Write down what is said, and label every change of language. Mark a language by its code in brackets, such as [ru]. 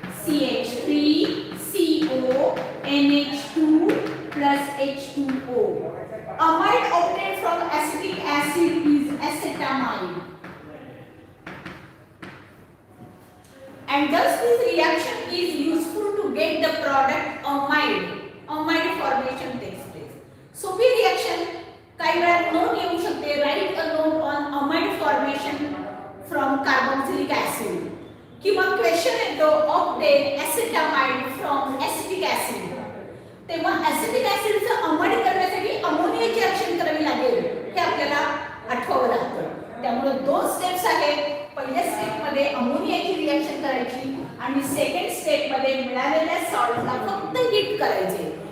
[en] CH3CO NH2 plus H2O. Amide obtained from acetic acid is acetamide. And thus this reaction is useful to get the product amide. Amide formation takes place. [mr] सोपी reaction काही वेळा note येऊ शकते. [en] Write a note on amide formation from carboxylic acid. [mr] किंवा question येतो [en] obtain acetamide from acetic acid. [mr] तेव्हा acetic acidचं amide करण्यासाठी अमोनियाची reaction करावी लागेल हे आपल्याला आठवावं लागतं. त्यामुळे दोन स्टेप्स आहेत. पहिल्या स्टेप मध्ये अमोनियाची रिएक्शन करायची आणि सेकंड स्टेप मध्ये मिळालेल्या सॉल्टला फक्त हीट करायचे.